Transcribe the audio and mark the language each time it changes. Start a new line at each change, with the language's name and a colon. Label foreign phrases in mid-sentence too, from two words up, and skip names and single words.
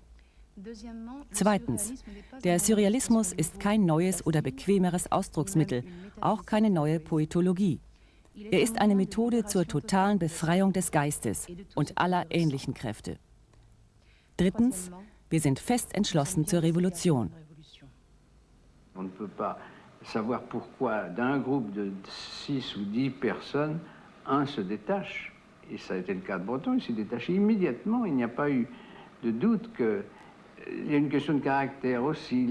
German: Zweitens, der Surrealismus ist kein neues oder bequemeres Ausdrucksmittel, auch keine neue Poetologie. Er ist eine Methode zur totalen Befreiung des Geistes und aller ähnlichen Kräfte. Drittens, wir sind fest entschlossen zur Revolution.
French: On ne peut pas savoir pourquoi d'un groupe de 6 ou 10 personnes, un se détache. Et ça a été le cas de Breton, il s'est détaché immédiatement. Il n'y a pas eu de doute qu'il y a une question de caractère aussi.